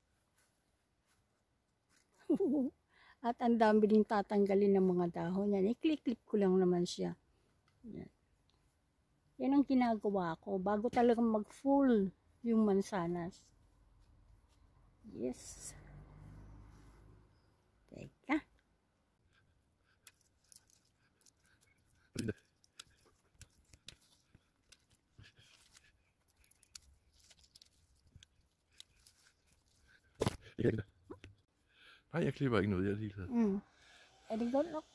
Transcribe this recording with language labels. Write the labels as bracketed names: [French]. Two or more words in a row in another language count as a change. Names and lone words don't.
[Filipino] At ang dami din tatanggalin ng mga dahon. Yan, i-clip-clip ko lang naman siya. Yan. Yan ang ginagawa ko bago talagang mag-full yung mansanas. Yes. Teka. [Danish] Nej, jeg klipper ikke noget, jeg er ligeglad. Er det godt nok?